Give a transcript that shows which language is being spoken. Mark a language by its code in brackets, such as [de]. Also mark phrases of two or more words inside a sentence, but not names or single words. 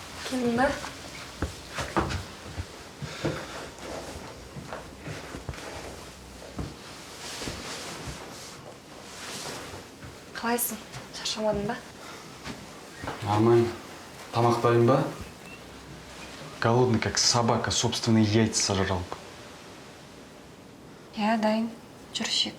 [kk] Келдің ба? Қалайсың? Шаршамадың ба? Нормально. Тамақ дайын ба? [ru] Голодный, как собака, собственные яйца сожрал. [kk] Иә, дайын. Жүр ішек.